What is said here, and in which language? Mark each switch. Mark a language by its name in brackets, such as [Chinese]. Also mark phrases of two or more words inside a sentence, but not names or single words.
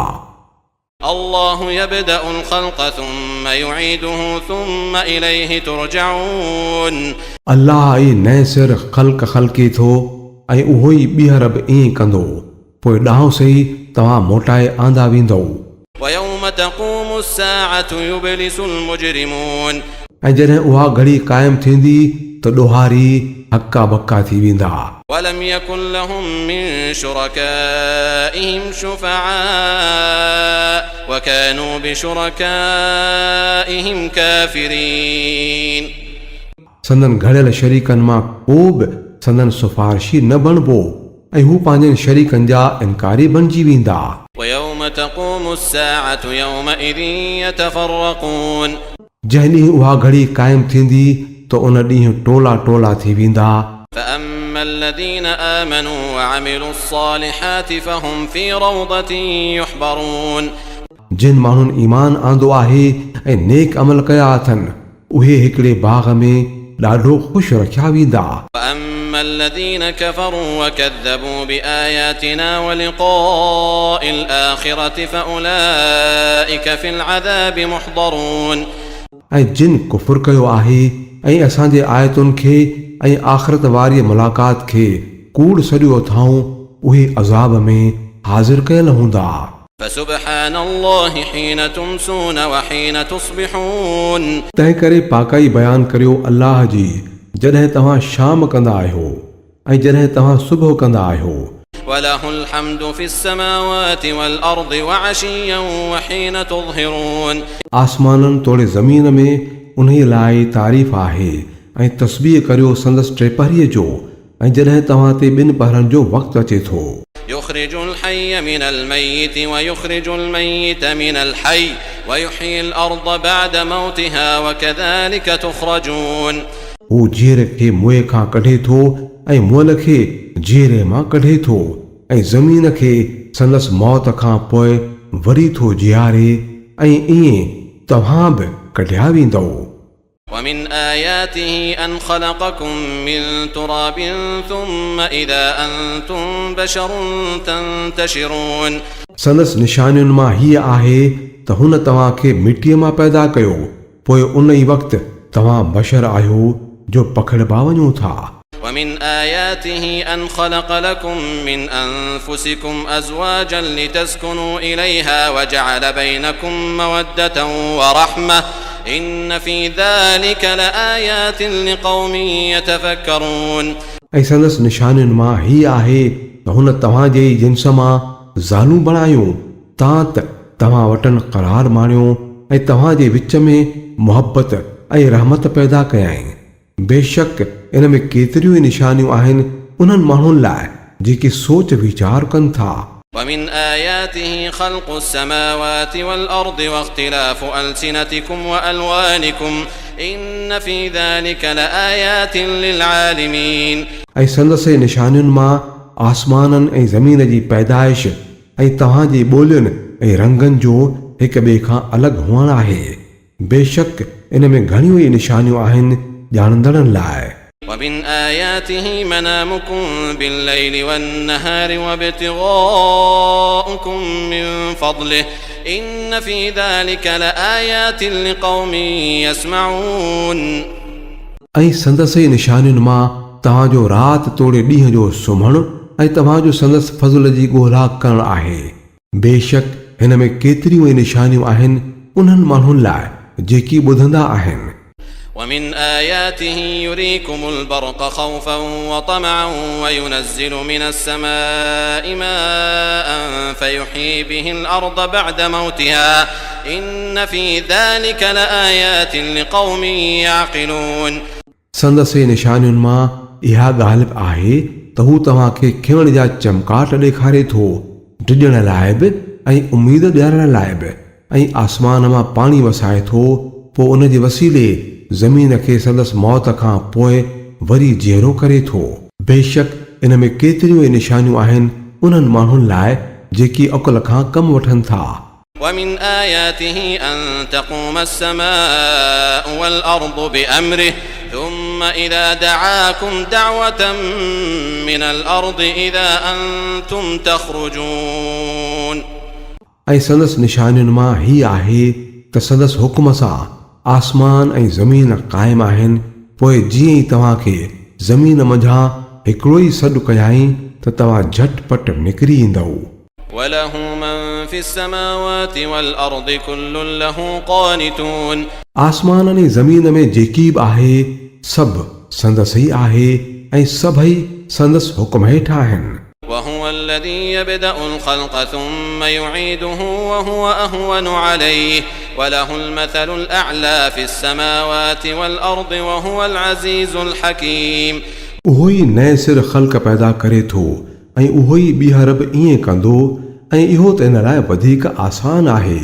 [Arabic] الله يبدأ الخلق ثم يعيده ثم إليه ترجعون। [Sindhi] अल्लाह ई नए सिर ख़ल्क़ ख़ल्क़े थो ऐं उहो ई ॿीहर बि ईअं कंदो, पोइ ॾांहुं सही तव्हां मोटाए आंदा वेंदो। [Arabic] ويوم تقوم الساعة يبلس المجرمون। [Sindhi] ऐं जॾहिं उहा घड़ी क़ाइमु थींदी त ॾोहारी हका बक्का थी वेंदा। [Arabic] ولم يكن لهم من شركائهم شفعاء وكانوا بشركائهم كافرين। [Sindhi] संदन घड़ियल शरीकनि मां को बि संदन सिफारिशी न बणिबो ऐं हू पंहिंजनि शरीकनि जा इनकारी बणिजी वेंदा। [Arabic] ويوم تقوم الساعة يومئذ يتفرقون। [Sindhi] जंहिं ॾींहुं उहा घड़ी क़ाइमु थींदी त उन ॾींहुं टोला टोला थी वेंदा। [Arabic] فأما الذين آمنوا وعملوا الصالحات فهم في روضة يحبرون। [Sindhi] जिन माण्हुनि ईमान आंदो आहे ऐं नेक अमल कया अथनि उहे हिकिड़े बाग़ में ॾाढो ख़ुशि रखिया वेंदा। [Arabic] وأما الذين كفروا وكذبوا بآياتنا ولقاء الآخرة فأولئك في العذاب محضرون। [Sindhi] ऐं जिन कुफुर कयो आहे ऐं असांजे आयतुनि खे ऐं आख़िरत वारी मुलाक़ात खे कूड़ सॼो अथाऊं उहे अज़ाब में हाज़िर कयल हूंदा। [Arabic] فسبحان الله حين تمسون وحين تصبحون [Sindhi] तंहिं करे पाकाई बयानु करियो अल्लाह जी जॾहिं तव्हां शाम कंदा आहियो ऐं जॾहिं तव्हां सुबुह कंदा आहियो। [Arabic] وله الحمد في السماوات والأرض وعشيا وحين تظهرون [Sindhi] आसमाननि तोड़े ज़मीन में उन्हीअ लाइ तारीफ़ आहे ऐं तस्बीह करियो संदसि टे पहरीअ जो ऐं जॾहिं तव्हां ते ॿिनि पहरनि जो वक़्तु अचे थो। [Arabic] يخرج الحي من الميت ويخرج الميت من الحي ويحيي الأرض بعد موتها وكذلك تخرجون [Sindhi] हू जीअर खे मुए खां कढे थो ऐं मुअल खे जीअरे मां कढे थो ऐं ज़मीन खे संदसि मौत खां पोइ वरी थो जियारे ऐं ईअं तव्हां बि कढिया वेंदव। [Arabic] ومن آياته أن خلقكم من تراب ثم إذا أنتم بشر تنتشرون [Sindhi] संदसि निशानियुनि मां हीअ आहे त हुन तव्हां खे मिटीअ मां पैदा कयो पोइ उन ई वक़्तु तव्हां बशर आहियो जो पखिड़िबा वञो था। [Arabic] ومن آياته أن خلق لكم من أنفسكم أزواجا لتسكنوا إليها وجعل بينكم مودة ورحمة إن في ذلك لآيات لقوم يتفكرون [Sindhi] ऐं संदसि निशानियुनि मां हीअ आहे त हुन तव्हां जे जिन्स मां ज़ालूं बणायूं त तव्हां वटनि क़रार माणियो ऐं तव्हां जे विच में मुहबत ऐं रहमत पैदा कयाईं। बेशक इन में केतिरियूं ई निशानियूं आहिनि उन्हनि माण्हुनि लाइ जेके सोच वीचार कनि था। [Arabic] ومن آياته خلق السماوات والأرض واختلاف ألسنتكم وألوانكم إن في ذلك لآيات للعالمين [Sindhi] ऐं संदसि निशानियुनि मां आसमाननि ऐं ज़मीन जी पैदाइश ऐं तव्हां जी ॿोलियुनि ऐं रंगनि जो हिक ॿिए खां अलॻि हुअणु आहे। बेशक इन में घणियूं ई निशानियूं आहिनि ॼाणंदड़नि लाइ। [Arabic] ومن آياته منامكم بالليل والنهار وابتغاؤكم من فضله إن في ذلك لآيات لقوم يسمعون [Sindhi] ऐं संदसि निशानियुनि मां तव्हांजो राति तोड़े ॾींहं जो सुम्हणु ऐं तव्हांजो संदसि फज़ल जी ॻोल्हा करणु आहे। बेशक हिन में केतिरियूं ई निशानियूं आहिनि उन्हनि माण्हुनि लाइ जेकी ॿुधंदा आहिनि। [Arabic] ومن آياته يريكم البرق خوفا وطمعا وينزل من السماء ماء فيحيي به الأرض بعد موتها إن في ذلك لآيات لقوم يعقلون [Sindhi] संदसि निशानियुनि मां इहा ॻाल्हि आहे त हू तव्हां खे खिलण जा चमकाट ॾेखारे थो डिॼण लाइ बि ऐं उमेद ॾियारण लाइ बि ऐं आसमान मां पाणी वसाए थो पोइ उन जे वसीले ज़मीन खे संदसि मौत खां पोइ वरी जीअरो करे थो। बेशक इन में केतिरियूं ई निशानियूं आहिनि उन्हनि माण्हुनि लाइ जेकी अक़ुल खां कमु वठनि था। [Arabic] ومن آياته أن تقوم السماء والأرض بأمره ثم إذا دعاكم دعوة من الأرض إذا أنتم تخرجون [Sindhi] ऐं संदसि निशानियुनि मां हीअ आहे त संदसि हुकुम सां आसमान ऐं ज़मीन क़ाइमु आहिनि पोइ जीअं ई तव्हां खे ज़मीन मंझां हिकिड़ो ई सॾु कयाई त तव्हां झटपट निकिरी ईंदव। [Arabic] وله من في السماوات والأرض كل له قانتون [Sindhi] आसमाननि ऐं ज़मीन में जेकी बि आहे सभु संदसि ई आहे ऐं सभई संदसि हुकुम हेठि आहिनि। [Arabic] وهو الذي يبدأ الخلق ثم يعيده وهو أهون عليه وله المثل الأعلى في السماوات والأرض وهو العزيز الحكيم [Sindhi] उहो ई नए सिर ख़ल्क़ पैदा करे थो ऐं उहो ई ॿीहर बि ईअं कंदो ऐं इहो त इन लाइ वधीक आसान आहे।